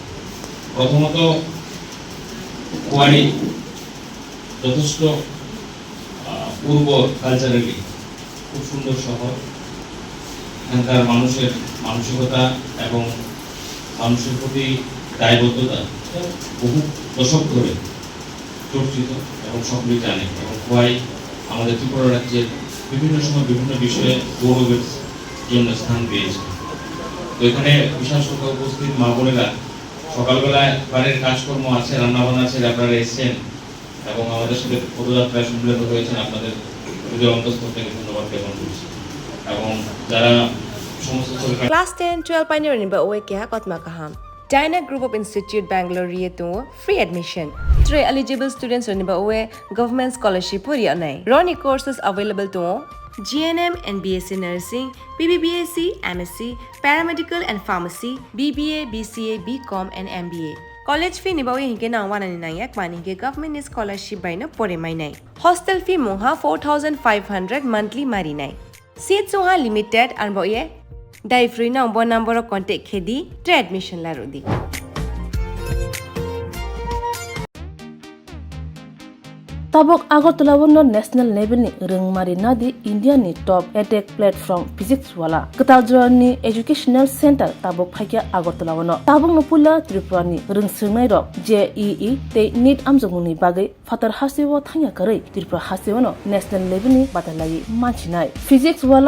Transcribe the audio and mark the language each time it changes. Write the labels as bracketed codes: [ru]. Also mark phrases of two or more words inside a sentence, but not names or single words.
[bn] প্রথমত খোয়াই যথেষ্ট পূর্ব কালচারালি খুব সুন্দর শহর, এখানকার মানুষের মানসিকতা এবং মানুষের প্রতি দায়বদ্ধতা বহু দশক ধরে চর্চিত এবং সকলেই জানে এবং খোয়াই আমাদের ত্রিপুরা রাজ্যের বিভিন্ন সময় বিভিন্ন বিষয়ে গৌরবের জন্য স্থান পেয়েছে। তো এখানে বিশাল সংখ্যা উপস্থিত মা বোনেরা সকালবেলায় বাড়ির কাজকর্ম আছে, রান্নাবান্না আছে, আপনারা এসেছেন এবং আমাদের সাথে পদযাত্রায় সম্মিলিত হয়েছেন, আপনাদের হৃদয় অন্তঃস্থল থেকে ধন্যবাদ জ্ঞাপন করছি। এবং যারা সমস্ত [trp] Class 10-12 pioneer ba oe kya kotma kaham Dyna Group of Institute Bangalore rieto [en] free admission. [trp] 3 [en] eligible students [trp] ba oe [en] government scholarship [trp] puri anai. [en] Roni courses available to GNM and BSc Nursing, BBBSc, MSc, Paramedical and Pharmacy, BBA, BCA, BCom and MBA. College fee [trp] ni ba oe hinke na 199 mani ke [en] government scholarship [trp] by na pore mai nai. [en] Hostel fee [trp] moha 4500 monthly mari nai. Seats soha limited and ba oe Dai free na [en] number of contact [trp] khedi to admission la rodi. Tabok Agartala wono [en] national level [trp] ni rengmari nadi India ni [en] top edtech platform [trp] physics wala Ketal ni [en] educational center [trp] tabok phaikia Agartala wono tabok no pula Tripura ni rengsungnai rok JEE te NEET amjogni bagai fatar hasewo thanya karai Tripura hasewo no [en] national level [trp] ni batalai manchinai physics wala